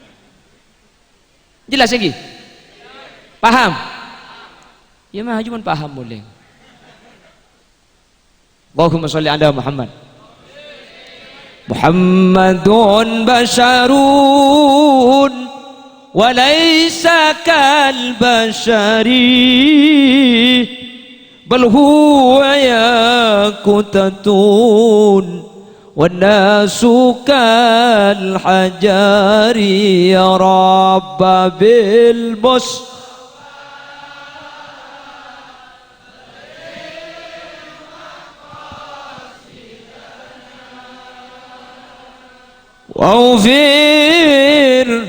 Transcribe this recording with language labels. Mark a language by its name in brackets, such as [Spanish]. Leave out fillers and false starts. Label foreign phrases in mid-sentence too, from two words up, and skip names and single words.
[Indonesian] jelas lagi paham ya mah cuma paham boleh [Arabic] اللهم صل على محمد محمد بشر وليس كالبشر بل هو ياقوتة والناس كالحجر يا رب بالمصطفى واغفر